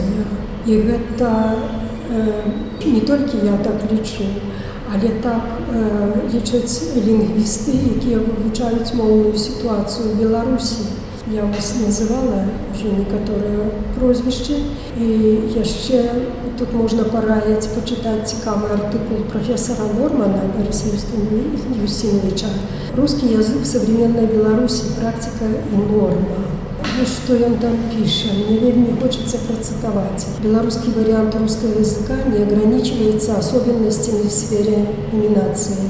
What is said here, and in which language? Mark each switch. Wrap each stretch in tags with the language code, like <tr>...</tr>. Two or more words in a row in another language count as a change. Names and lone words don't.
<be>І гэта не толькі я так лічу, але так лічаць лінгвісты, якія вывучаюць моўную сітуацыю ў Беларусі.</be> <ru>Я вас называла уже</ru> <be>некаторыя прозвішчы, і яшчэ тут можна параіць пачытаць цікавы артыкул профессора Нормана Бориса Юстиновича «Русский язык в современной Беларуси. Практика и норма».</be> <ru>И что он там пишет, мне вельми хочется процитовать. Белорусский вариант русского языка не ограничивается особенностями в сфере номинации.</ru>